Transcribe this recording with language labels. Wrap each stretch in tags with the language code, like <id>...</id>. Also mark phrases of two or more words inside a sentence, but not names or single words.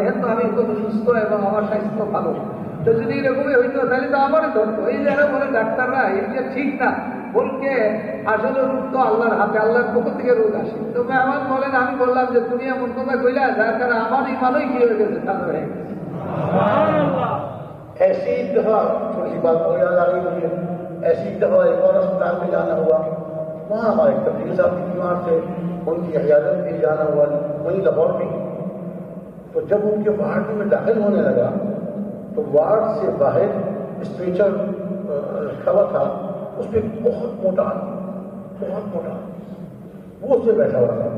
<bn>দেখেন তো আমি কত সুস্থ এবং আমার স্বাস্থ্য ভালো। তো যদি এরকমই হইতো তাহলে তো আমারই ধরতো। এই যারা বলে ডাক্তাররা, এটা ঠিক না, বলকে আসলে রোগ তো আল্লাহর হাতে, আল্লাহর পক্ষ থেকে রোগ আসে। তো আমার বলেন, আমি বললাম যে তুমি এমন কথা কইলা যার কারণে আমার ইমানই কি হয়ে গেছে, তাদের হয়ে গেছে।</bn> <ur>ایسی دفعہ تھوڑی سی بات اور یاد آ گئی مجھے، ایسی دفعہ ایک اور اسپتال میں جانا ہوا، وہاں ہمارے تبلیغ صاحب کی بیمار سے ان کی عیادت کے لیے جانا ہوا، وہیں لاہور میں۔ تو جب ان کے وارڈ میں داخل ہونے لگا تو وارڈ سے باہر اسٹریچر رکھا ہوا تھا، اس پہ بہت موٹا وہ اس پہ بیٹھا ہوا تھا۔</ur>